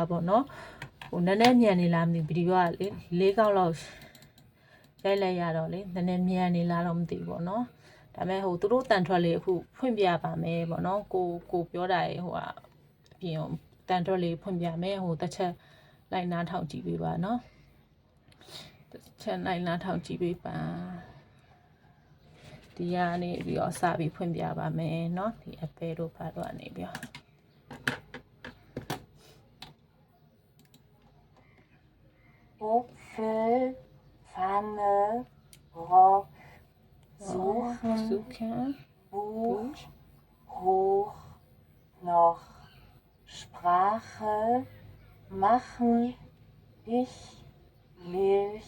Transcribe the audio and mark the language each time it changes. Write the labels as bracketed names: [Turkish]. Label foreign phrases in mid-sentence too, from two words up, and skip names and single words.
[Burmese] ပေါ့နော်ဟိုနည်းနည်းမြန်နေလားမသိဗီဒီယိုကလေ4ခေါက်လောက်ရိုက်လိုက်ရတော့လေနည်းနည်းမြန်နေလားတော့မသိဘူးပေါ့နော်ဒါပေမဲ့ဟိုသူတို့တန်ထွက်လေးအခုဖွင့်ပြပါမယ်ပေါ့နော်ကိုပြောတာရေဟိုကအပြင်တန်ထွက်လေးဖွင့်ပြမယ်ဟိုတစ်ချက်လိုက်နားထောင်ကြည့်ပေးပါနော်ချက်လိုက်နားထောင်ကြည့်ပေးပါဒီကနေပြီးတော့စပြီးဖွင့်ပြပါမယ်နော်ဒီအပဲတို့ဘာတို့ကနေပြီးတော့ [German] Äpfel, Pfanne, Rock, suchen, Buch, hoch, noch, Sprache, machen, ich, Milch,